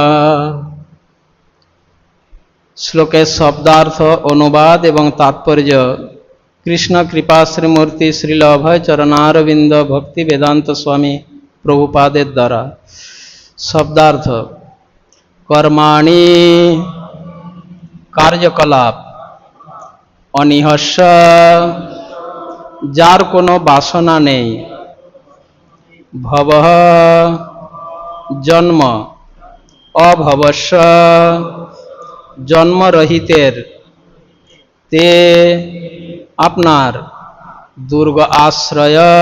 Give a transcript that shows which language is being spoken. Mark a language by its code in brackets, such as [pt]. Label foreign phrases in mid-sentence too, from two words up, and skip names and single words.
[bn] শ্লোকে শব্দার্থ অনুবাদ এবং তাৎপর্য কৃষ্ণ কৃপা শ্রীমূর্তি শ্রীল অভয় চরণারবিন্দ ভক্তি বেদান্ত স্বামী প্রভুপাদে দ্বারা। শব্দার্থ কর্মাণি কার্যকলাপ অনিহস্য, যার কোনো বাসনা নেই, ভবঃ, জন্ম, অভবস্য, জন্মরহিতের, তে, আপনার, দুর্গ আশ্রয়,